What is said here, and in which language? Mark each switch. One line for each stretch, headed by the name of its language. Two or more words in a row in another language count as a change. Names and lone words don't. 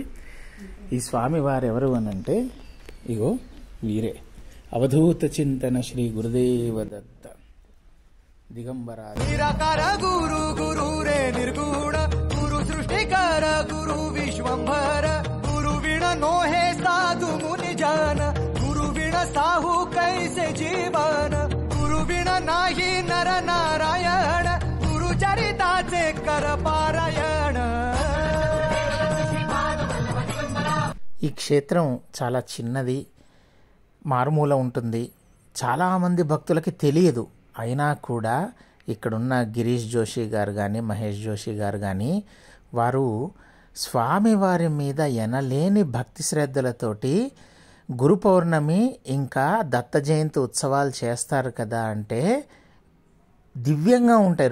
Telugu: ఈ స్వామివారు ఎవరు అనంటే ఇగో వీరే, అవధూత చింతన శ్రీ గురుదేవదత్త దిగంబర
Marathi: निराकार गुरु गुरु रे निर्गुण गुरु सृष्टिकर गुरु विश्वंभर गुरु विण नोहे साधु मुनि जाण गुरु विण साहु कैसे जीवन गुरु विण नाही नर नारायण गुरु चरिताचे कर पारायण.
Telugu: ఈ క్షేత్రం చాలా చిన్నది, మారుమూల ఉంటుంది. చాలామంది భక్తులకి తెలియదు. అయినా కూడా ఇక్కడున్న గిరీష్ జోషి గారు కానీ మహేష్ జోషి గారు కానీ వారు స్వామివారి మీద ఎనలేని భక్తి శ్రద్ధలతోటి గురు పౌర్ణమి ఇంకా దత్త జయంతి ఉత్సవాలు చేస్తారు కదా అంటే దివ్యంగా ఉంటాయి.